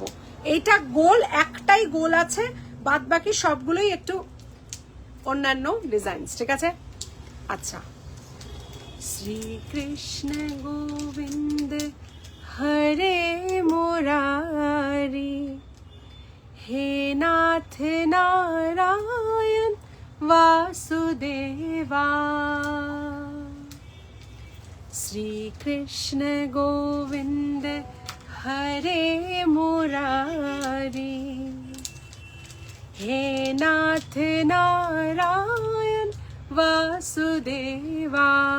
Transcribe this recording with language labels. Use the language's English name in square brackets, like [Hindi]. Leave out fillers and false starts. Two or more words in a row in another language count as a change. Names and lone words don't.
[Bangla] এইটা গোল, একটাই গোল আছে, বাদ বাকি সবগুলোই একটু অন্যান্য ডিজাইন, ঠিক আছে। [Sanskrit] আচ্ছা শ্রীকৃষ্ণ গোবিন্দ হরে মুরারি, হে নাথ নারায়ণ वासुदेवा। श्री कृष्ण गोविंद हरे मुरारी, हे नाथ नारायण वासुदेवा।